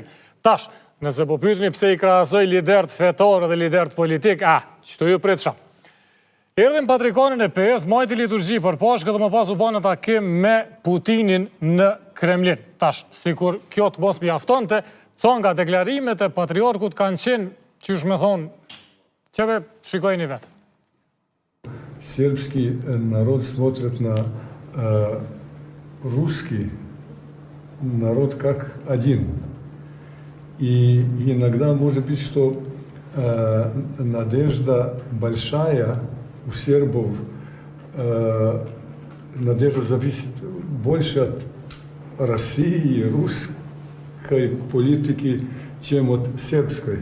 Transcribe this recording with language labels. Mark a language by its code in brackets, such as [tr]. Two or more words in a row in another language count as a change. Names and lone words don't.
[sq] Tash, nëse po pyetni pse I krahasoj liderët fetar dhe liderët politik, çto ju prit shumë. Erdhin patrikonin e Pejes, majti liturgji për Pashkë dhe më pas u bën takim me Putinin në Kremlin. Tash, sikur kjo të mos mjaftonte, ca nga deklarimet e patriarkut kanë qenë, qysh me thonë, qeve shikojni vetë. [ru] Сербский народ смотрит на русский народ как один. И иногда может быть, что надежда большая у сербов, надежда зависит больше от России, русской политики, чем от сербской.